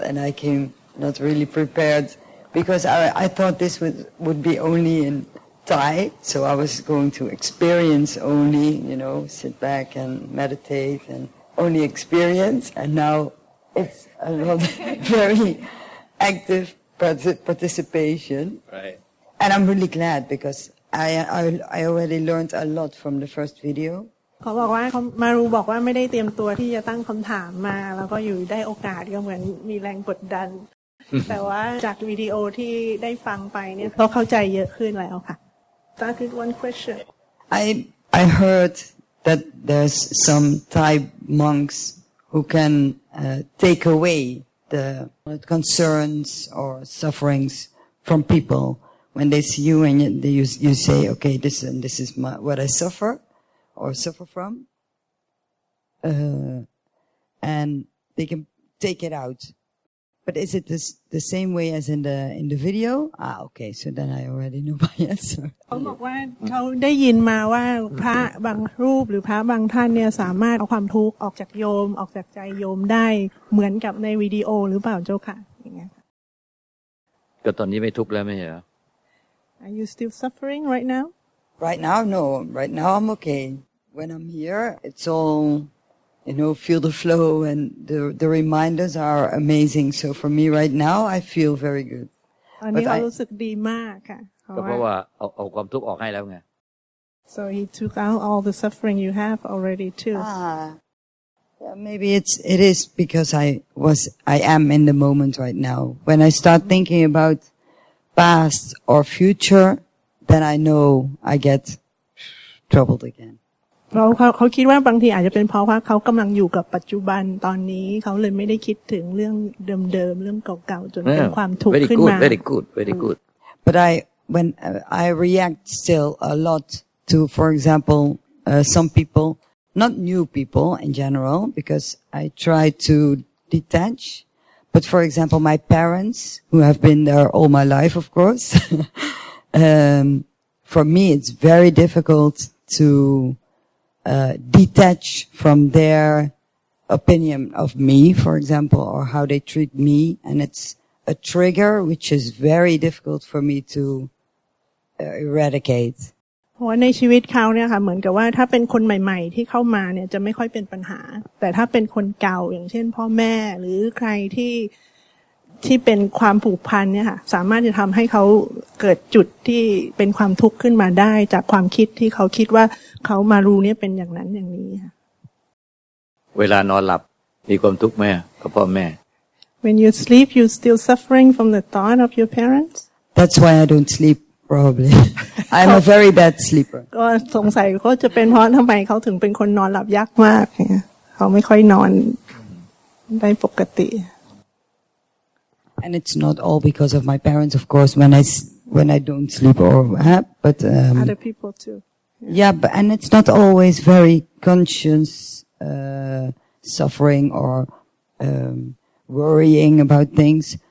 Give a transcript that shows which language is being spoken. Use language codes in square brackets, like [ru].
[en] And I came not really prepared because I thought this would be only in Thai, so I was going to experience only, sit back and meditate and only experience. And now it's a lot very active participation. Right. And I'm really glad because I already learned a lot from the first video. [th] เขาบอกว่าเขามารูบอกว่าไม่ได้เตรียมตัวที่จะตั้งคำถามมาแล้วก็อยู่ได้โอกาสก็เหมือนมีแรงกดดัน แต่ว่าจากวิดีโอที่ได้ฟังไปเนี่ยเขาเข้าใจเยอะขึ้นแล้วค่ะ [en] Started one question. I heard that there's some Thai monks who can take away the concerns or sufferings from people when they see you and you say, okay, this is what I suffer or suffer from, and they can take it out. But is it the same way as in the video? Okay, so then I already know my answer. [th] เขาบอกว่าเขาได้ยินมาว่าพระบางรูปหรือพระบางท่านเนี่ยสามารถเอาความทุกข์ออกจากโยมออกจากใจโยมได้เหมือนกับในวิดีโอหรือเปล่าเจ้าค่ะอย่างเงี้ย ก็ตอนนี้ไม่ทุกข์แล้วไม่ใช่เหรอ [en] Are you still suffering right now? Right now, no. Right now, I'm okay. When I'm here, it's all, feel the flow and the reminders are amazing. So for me right now, I feel very good. [th] ตอนนี้เขารู้สึกดีมากค่ะ ก็เพราะว่าเอาความทุกข์ออกให้แล้วไง [en] So he took out all the suffering you have already too. Yeah, maybe it is because I am in the moment right now. When I start thinking about past or future, then I know I get troubled again. [th] เขาคิดว่าบางทีอาจจะเป็นเพราะว่าเขากำลังอยู่กับปัจจุบันตอนนี้เขาเลยไม่ได้คิดถึงเรื่องเดิมๆเรื่องเก่าๆจนเป็นความทุกข์ขึ้นมา [en] Very good. But when I react still a lot to, for example, some people, not new people in general, because I try to detach. But for example, my parents, who have been there all my life, of course, for me it's very difficult to detach from their opinion of me, for example, or how they treat me, and it's a trigger which is very difficult for me to eradicate. [th] เพราะว่าในชีวิตเขาเนี่ยค่ะเหมือนกับว่าถ้าเป็นคนใหม่ๆที่เข้ามาเนี่ยจะไม่ค่อยเป็นปัญหาแต่ถ้าเป็นคนเก่าอย่างเช่นพ่อแม่หรือใครที่เป็นความผูกพันเนี่ยค่ะสามารถจะทำให้เขาเกิดจุดที่เป็นความทุกข์ขึ้นมาได้จากความคิดที่เขาคิดว่าเขามารู้เนี่ยเป็นอย่างนั้นอย่างนี้ค่ะ เวลานอนหลับมีความทุกข์ไหมกับพ่อแม่ [en] When you sleep you still suffering from the thought of your parents That's why I don't sleep probably I'm a very bad sleeper [th] ก็สงสัยก็จะเป็นเพราะทำไมเขาถึงเป็นคนนอนหลับยากมากเนี่ยเขาไม่ค่อยนอนได้ปกติ [en] And it's not all because of my parents, of course, when I don't sleep or but other people too. Yeah, and it's not always very conscious suffering or worrying about things.